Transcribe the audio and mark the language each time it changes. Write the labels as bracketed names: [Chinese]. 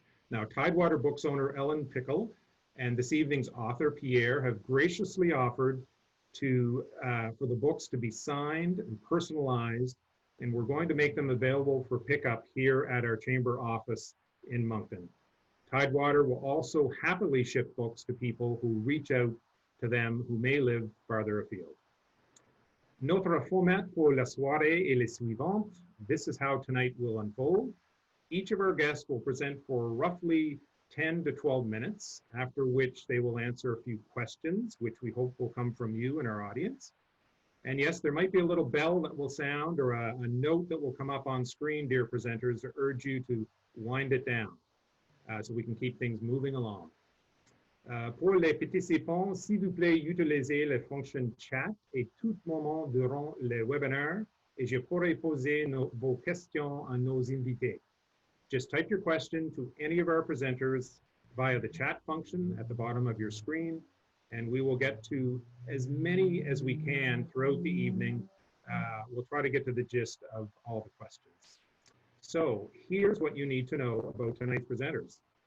[English] Now, Tidewater Books owner Ellen Pickle and this evening's author Pierre have graciously offered for the books to be signed and personalized, and we're going to make them available for pickup here at our chamber office in Moncton. Tidewater will also happily ship books to people who reach out to them who may live farther afield. [French] Notre format pour la soirée est le suivant. [English] This is how tonight will unfold. Each of our guests will present for roughly 10 to 12 minutes, after which they will answer a few questions, which we hope will come from you and our audience. And yes, there might be a little bell that will sound or a note that will come up on screen, dear presenters, to urge you to wind it down so we can keep things moving along. [French] Pour les participants, s'il vous plaît, utilisez la fonction chat et tout moment durant le webinaire, et je pourrai poser vos questions à nos invités. [English] Just type your question to any of our presenters via the chat function at the bottom of your screen, and we will get to as many as we can throughout the evening. We'll try to get to the gist of all the questions. So here's what you need to know about tonight's presenters.